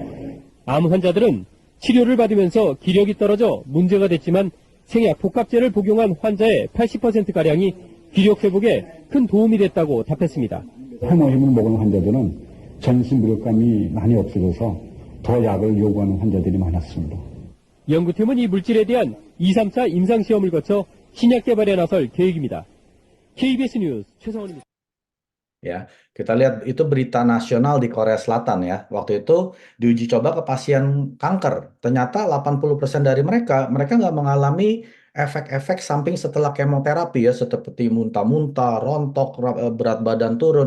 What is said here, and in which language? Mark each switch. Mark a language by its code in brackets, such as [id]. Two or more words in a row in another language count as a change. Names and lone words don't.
[ko] 암 환자들은 치료를 받으면서 기력이 떨어져 문제가 됐지만 생약 복합제를 복용한 환자의 80%가량이 기력 회복에 큰 도움이 됐다고 답했습니다. 해모힘을 먹은 환자들은 전신 무력감이 많이 없어져서 더 약을 요구하는 환자들이 많았습니다. 연구팀은 이 물질에 대한 2, 3차 임상시험을 거쳐 신약 개발에 나설 계획입니다. KBS News 최성원입니다. [id] Ya, kita lihat itu berita nasional di Korea Selatan ya. Waktu itu diuji coba ke pasien kanker. Ternyata 80% dari mereka nggak mengalami efek-efek samping setelah kemoterapi ya, seperti muntah-muntah, rontok, berat badan turun.